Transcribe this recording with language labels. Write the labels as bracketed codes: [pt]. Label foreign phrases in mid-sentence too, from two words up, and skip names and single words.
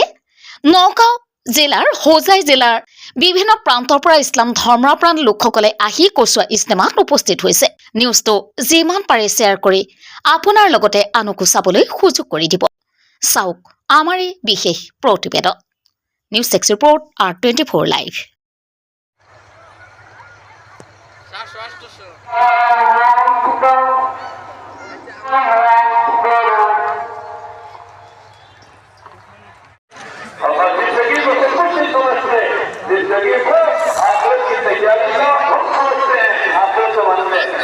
[as] নওগাঁ জিলাৰ হোজাই জিলাৰ বিভিন্ন প্ৰান্তৰ পৰা ইছলাম ধৰ্মপ্ৰাণ লোকসকলে আহি কচুৱা ইস্তেমাত উপস্থিত হৈছে। নিউজটো যিমান পাৰে শ্বেয়াৰ কৰি আপোনাৰ লগতে আনকো চাবলৈ সুযোগ কৰি দিব। চাওক আমাৰ এই বিশেষ প্ৰতিবেদন। নিউজ 6 ৰিপৰ্ট R24 লাইভ। [hi] जिंदगी को आखिरत की तैयारी का हम समझते हैं, आखिरत समझते हैं।